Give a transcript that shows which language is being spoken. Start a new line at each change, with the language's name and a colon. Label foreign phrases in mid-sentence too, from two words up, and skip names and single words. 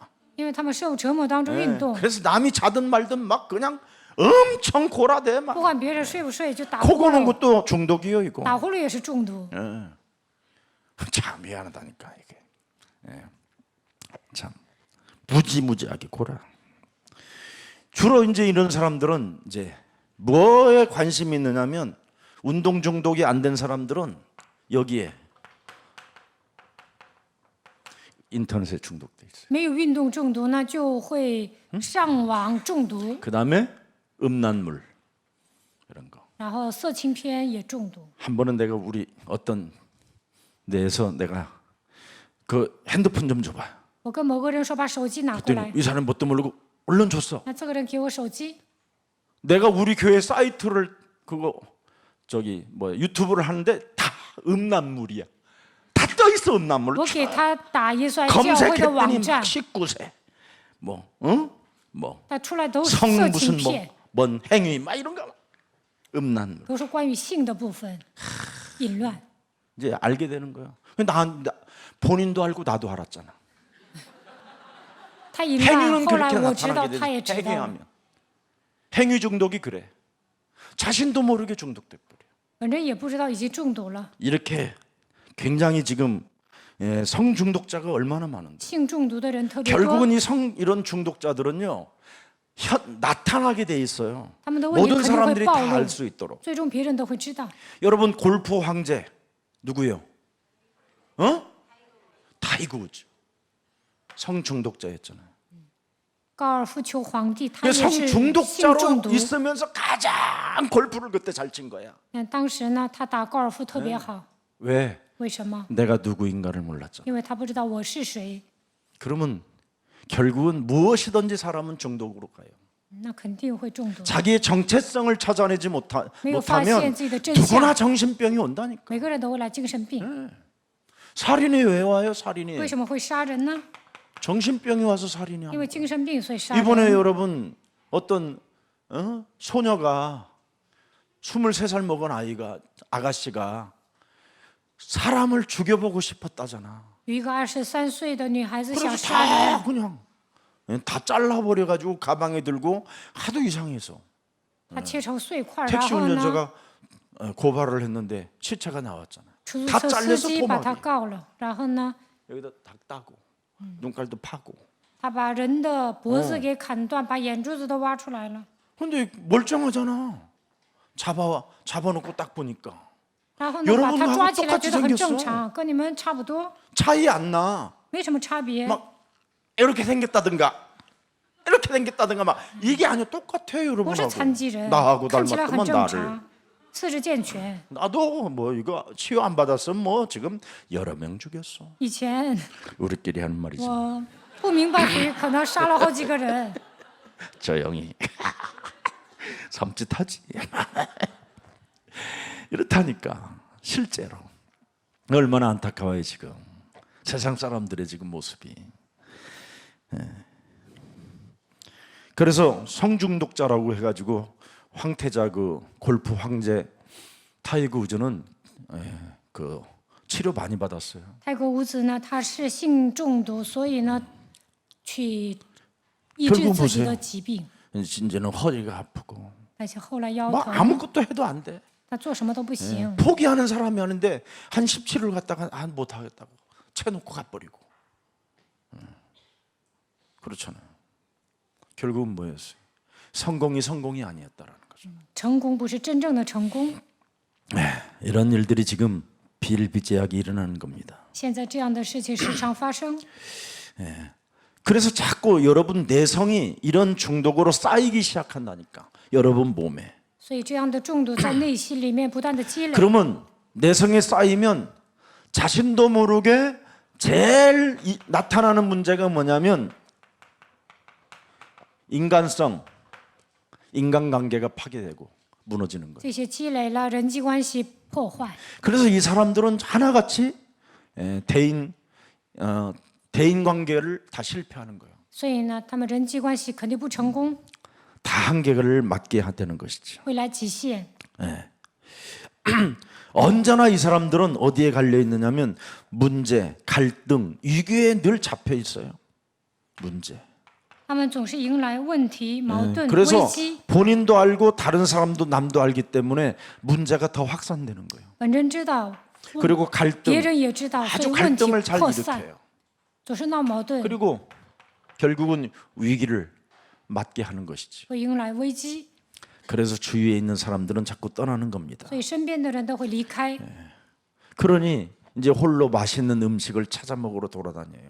Chinese: 因为他们受折磨当中
Korean: 예.
Chinese: 运动，
Korean: 그래서 남이 자든 말든 막 그냥 엄청 골아대
Chinese: 不
Korean: 막.
Chinese: 管别人睡不睡就打呼
Korean: 코 고는
Chinese: 噜，
Korean: 것도 중독이요 이거.
Chinese: 打呼噜也是中毒。
Korean: 예. 참 미안하다니까 이게. 예. 참 무지무지하게 골아. 주로 이제 이런 사람들은 이제 뭐에 관심이 있느냐면 운동 중독이 안 된 사람들은 여기에 인터넷에 중독돼 있어요.
Chinese: 没有运动中毒呢，就会上网中毒，
Korean: 그 다음에 음란물 이런 거.
Chinese: 然后色情片也中毒。
Korean: 한 번은 내가 우리 어떤 데에서 내가 그 핸드폰 좀 줘봐.
Chinese: 我跟某个人说把手机拿过
Korean: 그랬더니
Chinese: 来，
Korean: 이 사람이 뭣도 모르고 얼른 줬어.
Chinese: 那这个人给我手机，
Korean: 내가 우리 교회 사이트를 그거 저기 뭐 유튜브를 하는데 다 음란물이야. 다 떠 있어 음란물.
Chinese: 我给他打耶稣爱教会的网
Korean: 검색했더니
Chinese: 站
Korean: 막 ， 19세 뭐 응? 뭐
Chinese: 他出来都是
Korean: 성
Chinese: 色
Korean: 무슨
Chinese: 情
Korean: 뭐
Chinese: 片，
Korean: 뭔 행위 막 이런 거 음란물.
Chinese: 都是关于性的部分，淫乱。
Korean: 이제 알게 되는 거야. 나 본인도 알고 나도 알았잖아.
Chinese: 他淫乱，
Korean: 행위는
Chinese: 后来
Korean: 그렇게
Chinese: 我知道，
Korean: 나타나게
Chinese: 他也
Korean: 되지.
Chinese: 知道了。
Korean: 행위하면 행위 중독이 그래. 자신도 모르게 중독돼 버려.
Chinese: 本人也不知道已经中毒了。
Korean: 이렇게 굉장히 지금 성 중독자가 얼마나 많은데.
Chinese: 性中毒的人特别多，
Korean: 결국은 이런 중독자들은요 나타나게 돼 있어요.
Chinese: 他们的问题
Korean: 모든
Chinese: 肯定会
Korean: 사람들이
Chinese: 暴
Korean: 다
Chinese: 露
Korean: 알 ， 수 있도록.
Chinese: 最终别人都会知道。
Korean: 여러분 골프 황제 누구요? 타이거 우즈. 성 중독자였잖아요.
Chinese: 高尔夫球皇帝他
Korean: 그
Chinese: 也
Korean: 성
Chinese: 是性中
Korean: 중독자로
Chinese: 毒。
Korean: 있으면서 가장 골프를 그때 잘 친 거야.
Chinese: 当时呢，他打高尔夫特别好，
Korean: 왜?
Chinese: 为什么？
Korean: 내가 누구인가를 몰랐잖아.
Chinese: 因为他不知道我是谁，
Korean: 그러면 결국은 무엇이든지 사람은 중독으로 가요.
Chinese: 那肯定会中毒。
Korean: 자기의 정체성을 찾아내지
Chinese: 没有发现
Korean: 못하면
Chinese: 自己的真
Korean: 누구나
Chinese: 相，
Korean: 정신병이 온다니까.
Chinese: 每个人都会来精神病。
Korean: 살인이 왜 와요? 살인이
Chinese: 为什么会杀人呢？
Korean: 정신병이 와서 살인이
Chinese: 因
Korean: 하는
Chinese: 为
Korean: 거예요.
Chinese: 精神病所以杀人。
Korean: 이번에 여러분 어떤 소녀가 23살 먹은 아가씨가 사람을 죽여보고 싶었다잖아.
Chinese: 有一个23岁的女孩子想
Korean: 그래서
Chinese: 杀
Korean: 다
Chinese: 人，
Korean: 그냥 다 잘라버려가지고 가방에 들고 하도 이상해서
Chinese: 她切成碎块，然
Korean: 택시
Chinese: 后呢，
Korean: 운전자가 고발을 했는데 시체가 나왔잖아.
Chinese: 出租
Korean: 다
Chinese: 车司
Korean: 잘려서
Chinese: 机把她
Korean: 토막이
Chinese: 告了，然后呢，
Korean: 여기다 닭 따고 눈깔도 파고.
Chinese: 他把人的脖子给砍断，把眼珠子都挖出来了。
Korean: 근데 멀쩡하잖아. 잡아놓고 딱 보니까
Chinese: 然后呢，把
Korean: 여러분하고
Chinese: 他抓起来，
Korean: 똑같이
Chinese: 觉得很
Korean: 생겼어
Chinese: 正常，跟你们差不多，
Korean: 차이 안 나.
Chinese: 没什么差别。
Korean: 막 이렇게 생겼다든가 이렇게 생겼다든가 막 이게 아니야. 똑같아요
Chinese: 不是
Korean: 여러분하고.
Chinese: 残疾人，
Korean: 나하고
Chinese: 看起来很
Korean: 닮았더만
Chinese: 正
Korean: 나를.
Chinese: 常， 四肢健全。
Korean: 나도 뭐 이거 치유 안 받았으면 뭐 지금 여러 명 죽였어.
Chinese: 以前
Korean: 우리끼리 하는 말이지.
Chinese: 我不明白鬼，可能杀了好几个人。
Korean: 조용히 섬찟하지. 이렇다니까 실제로 얼마나 안타까워요 지금 세상 사람들의 지금 모습이. 그래서 성중독자라고 해가지고 황태자 그 골프 황제 타이거 우즈는 그 치료 많이 받았어요.
Chinese: 泰国伍兹呢，他是性中毒，所以呢，去医治自己的疾病，
Korean: 이제는 허리가 아프고
Chinese: 而且后来腰
Korean: 뭐
Chinese: 疼，
Korean: 아무것도 해도 안 돼.
Chinese: 他做什么都不行。
Korean: 포기하는 사람이 하는데 한 17을 갖다가 안 못하겠다고 채놓고 가버리고. 그렇잖아요. 결국은 뭐였어요? 성공이 아니었다라는 거죠.
Chinese: 成功不是真正的成功。
Korean: 이런 일들이 지금 비일비재하게 일어나는 겁니다.
Chinese: 现在这样的事情时常发生，
Korean: 그래서 자꾸 여러분 내성이 이런 중독으로 쌓이기 시작한다니까. 여러분 몸에.
Chinese: 所以这样的中毒在内心里面不断的积累。
Korean: 그러면 내성에 쌓이면 자신도 모르게 제일 나타나는 문제가 뭐냐면 인간성, 인간관계가 파괴되고 무너지는 거예요.
Chinese: 这些积累了，人际关系破坏。
Korean: 그래서 이 사람들은 하나같이 대인 관계를 다 실패하는 거예요.
Chinese: 所以呢，他们人际关系肯定不成功，
Korean: 다 한계를 맞게 되는 것이죠.
Chinese: 会来极限。
Korean: 언제나 이 사람들은 어디에 갈려 있느냐면 문제, 갈등, 위기에 늘 잡혀 있어요. 문제.
Chinese: 他们总是迎来问题、矛盾、危
Korean: 그래서
Chinese: 机。
Korean: 본인도 알고 다른 사람도 남도 알기 때문에 문제가 더 확산되는 거예요.
Chinese: 本人知道，
Korean: 그리고 갈등,
Chinese: 别人也知道，所以
Korean: 아주
Chinese: 问题
Korean: 갈등을 잘
Chinese: 扩散，
Korean: 일으켜요.
Chinese: 总是闹矛盾，
Korean: 그리고 결국은 위기를 맞게 하는 것이지.
Chinese: 会迎来危机，
Korean: 그래서 주위에 있는 사람들은 자꾸 떠나는 겁니다.
Chinese: 所以身边的人都会离开，
Korean: 그러니 이제 홀로 맛있는 음식을 찾아 먹으러 돌아다녀요.